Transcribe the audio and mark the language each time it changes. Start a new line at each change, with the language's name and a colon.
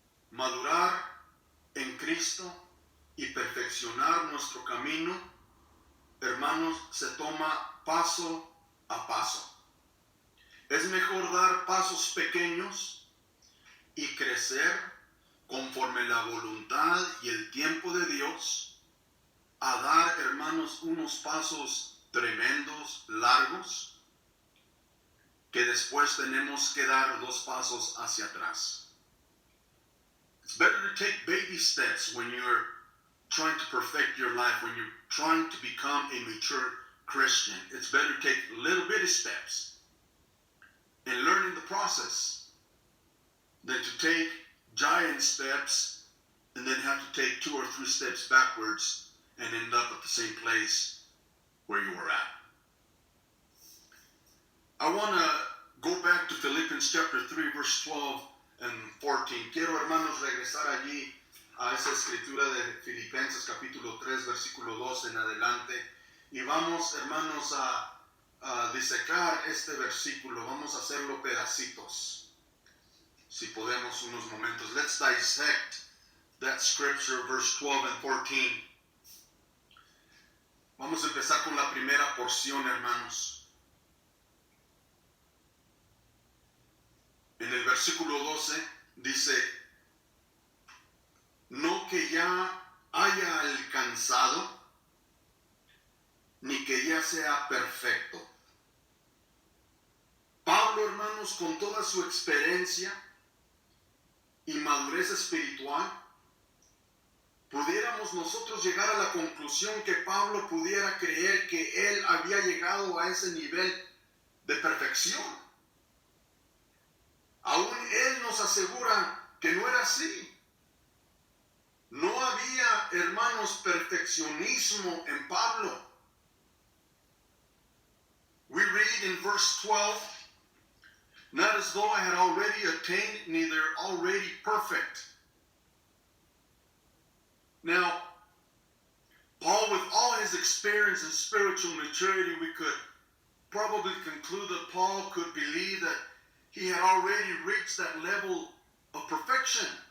Spanish: Madurar en Cristo y perfeccionar nuestro camino, hermanos, se toma paso a paso. Es mejor dar pasos pequeños y crecer conforme la voluntad y el tiempo de Dios, a dar, hermanos, unos pasos tremendos, largos, que después tenemos que dar 2 pasos hacia atrás.
English: It's better to take baby steps when you're trying to perfect your life, when you're trying to become a mature Christian. It's better to take little bitty steps and learn in the process than to take giant steps and then have to take 2 or 3 steps backwards and end up at the same place where you were at. I want to go back to Philippians chapter 3, verse 12 and 14.
Spanish: Quiero, hermanos, regresar allí a esa escritura de Filipenses capítulo 3, versículo 12 en adelante. Y vamos, hermanos, a disecar este versículo. Vamos a hacerlo pedacitos. Si podemos unos momentos.
English: Let's dissect that scripture, verse 12 and 14.
Spanish: Vamos a empezar con la primera porción, hermanos. En el versículo 12 dice, no que ya haya alcanzado, ni que ya sea perfecto. Pablo, hermanos, con toda su experiencia y madurez espiritual, pudiéramos nosotros llegar a la conclusión que Pablo pudiera creer que él había llegado a ese nivel de perfección. Aún él nos asegura que no era así. No había, hermanos, perfeccionismo en Pablo.
English: We read in verse 12, not as though I had already attained, neither already perfect. Now, Paul, with all his experience and spiritual maturity, we could probably conclude that Paul could believe that he had already reached that level of perfection.